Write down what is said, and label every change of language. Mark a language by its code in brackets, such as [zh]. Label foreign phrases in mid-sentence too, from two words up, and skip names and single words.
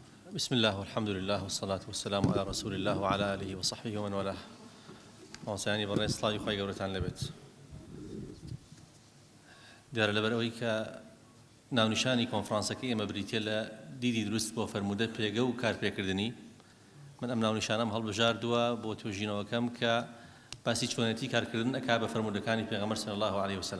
[ar] بسم الله والحمد لله والصلاة والسلام على رسول الله وعلى آله وصحبه ومن والاه. [ckb] موسیانی بەڕێز سڵاوی خۆی گەورەتان لەبێت. دیارە لەبەرەوەی کە ناونیشانی کۆنفرانسەکەی ئێمە بریتیە لە دیدی دروست بۆ فەرموودە پێگە و کارپێکردنی، من ئەم ناونیشانەم هەڵبژاردووە بۆ توێژینەوەکەم کە باسی چۆنێتی کارکردن ئەکا بە فەرموودەکانی پێغەمبەر [ar] صلی الله عليه وسلم.